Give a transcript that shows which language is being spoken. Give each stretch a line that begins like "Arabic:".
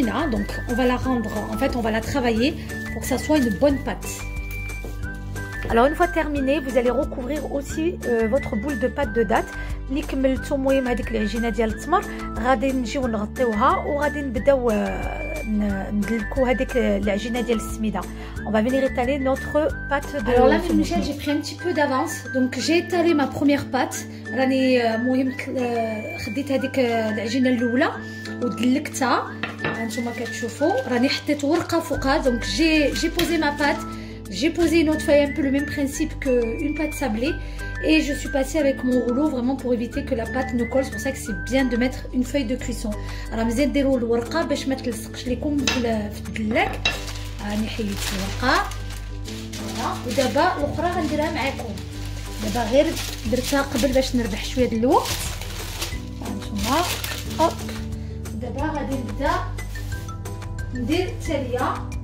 French: Donc, on va la rendre, en fait, on va la travailler pour que ça soit une bonne pâte. Alors une fois terminé, vous allez recouvrir aussi votre boule de pâte de date.
Arabic: ملي كملتوا المهم هذيك العجينه ديال التمر غادي نجيو نغطيوها وغادي نبداو ندلكو هذيك العجينه ديال السميده.
French: On va venir étaler notre pâte de. Alors là Michel, j'ai pris un petit peu d'avance donc j'ai étalé ma première pâte.
Arabic: راني المهم خديت هذيك العجينه الاولى ودلكتها هانتوما كتشوفوا راني حطيت ورقه فوقها
French: donc j'ai posé ma pâte. J'ai posé une autre feuille, un peu le même principe qu'une pâte sablée. Et je suis passée avec mon rouleau vraiment pour éviter que la pâte ne colle. C'est pour ça que c'est bien de mettre une feuille de cuisson. Alors, je vais
Arabic: نديروا الورقة باش ما تلصقش لكم في الدلاك. راني حيدت الورقة. فوالا. ودابا الأخرى غنديرها معاكم. دابا غير درتها قبل باش نربح شوية د الوقت. هانتوما. هوب. دابا غادي نبدا ندير التالية.